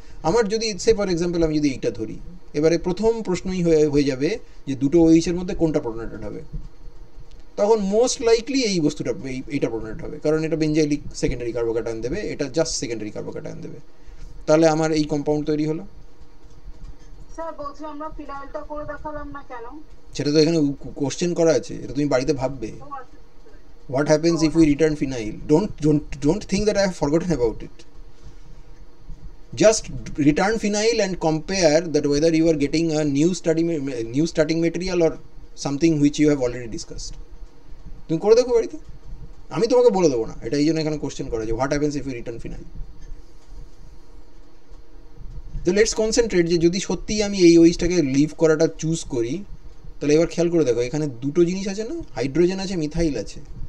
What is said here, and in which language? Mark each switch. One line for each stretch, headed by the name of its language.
Bangla: আমার যদি সে for example আমি যদি এইটা ধরি, এবারে প্রথম প্রশ্নই হয়ে যাবে যে দুটো OH এর মধ্যে কোনটা প্রোটনেটেড হবে, তখন মোস্ট লাইকলি এই বস্তুটা এইটা প্রোটনেট হবে, কারণ এটা বেঞ্জাইলিক সেকেন্ডারি কার্বোক্যাটায়ন দেবে, এটা জাস্ট সেকেন্ডারি কার্বোক্যাটায়ন দেবে, তাহলে আমার এই কম্পাউন্ড তৈরি হলো। স্যার বলছি আমরা ফিনাইলটা করে দেখালাম না কেন, সেটা তো এখানে কোশ্চেন করা আছে, এটা তুমি বাড়িতে ভাববে।
English: What happens if we return phenyl? Don't think that I have forgotten about it. Just return phenyl and compare that whether you are getting a new starting material or something which you have already discussed.
Bangla: তুমি করে দেখো বাড়িতে, আমি তোমাকে বলে দেবো না, এটা এই জন্য এখানে কোশ্চেন করা যে
English: What happens if you return phenyl.
Bangla: তো লেটস কনসেন্ট্রেট যে যদি সত্যিই আমি এই OH-টাকে লিভ করাটা চুজ করি, তাহলে এবার খেয়াল করে দেখো এখানে দুটো জিনিস আছে না, হাইড্রোজেন আছে, মিথাইল আছে।